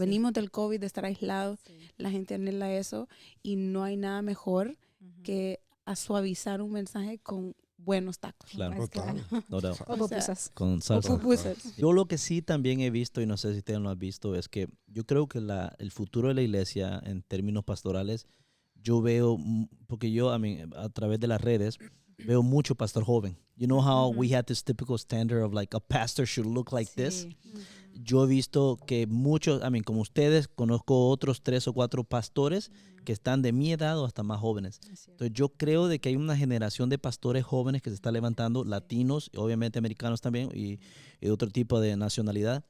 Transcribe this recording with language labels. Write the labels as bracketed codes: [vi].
[es] Venimos del COVID, de estar aislados, la gente anhela eso y no hay nada mejor que a suavizar un mensaje con buenos tacos. Claro. Total. [en] No doubt. [es] O pupusas. Con O salsa. pupusas. Yo lo que sí también he visto, y no sé si ustedes lo han visto, es que yo creo que el futuro de la iglesia en términos pastorales, yo veo, porque yo a través de las redes, veo mucho pastor joven. [en] You know how we had this typical standard of like a pastor should look like this? [es] Yo he visto que muchos, como ustedes, conozco otros 3 o 4 pastores que están de mi edad o hasta más jóvenes. Entonces yo creo de que hay una generación de pastores jóvenes que se está levantando, latinos, obviamente americanos también, y otro tipo de nacionalidad.